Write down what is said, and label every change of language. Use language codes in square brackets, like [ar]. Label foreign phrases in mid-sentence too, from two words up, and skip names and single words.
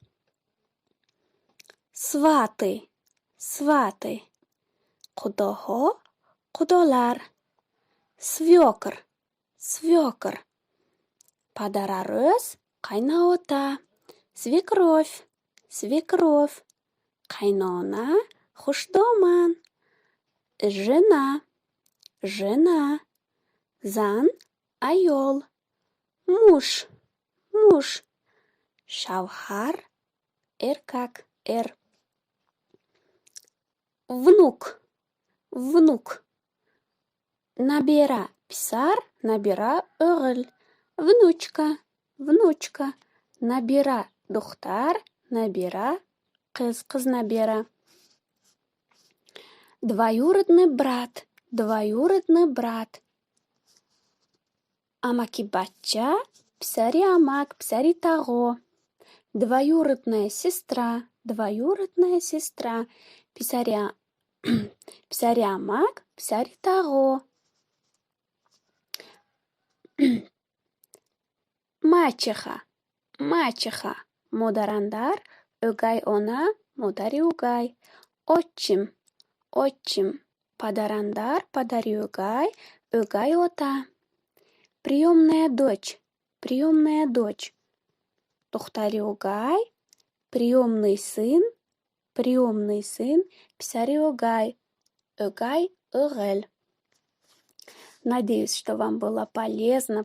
[ru] сваты, сваты, қудоҳо, қудолар, свекр, свекр, падарарус, қайнаота, свекровь, свекровь, қайнона, хушдоман, жена, жена, зан, айол, муж, муж, шавҳар, [uz] эркак, эр, [ru] внук, внук, [tg] набира, писар, набира, o'g'il, [ru] внучка, внучка, [tg] набира, духтар, набира, [uz] қиз, қиз [tg] набира, [ru] двоюродный брат, двоюродный брат, [tg] амакибачча, писари амак, писари тағо, [ru] двоюродная сестра, двоюродная сестра, [tg] писари амак, писари тағо, [ru] мачеха, мачеха, [tg] модарандар, [uz] o'gay ona, [tg] модари o'gay, [ru] отчим, отчим, [tg] падарандар, падари o'gay, [uz] o'gay ota, [ru] приемная дочь, [tg] духтари o'gay, [ru] приемный сын, [tg] писари o'gay, [uz] o'gay o'g'il. [ru] Надеюсь, что вам было полезно.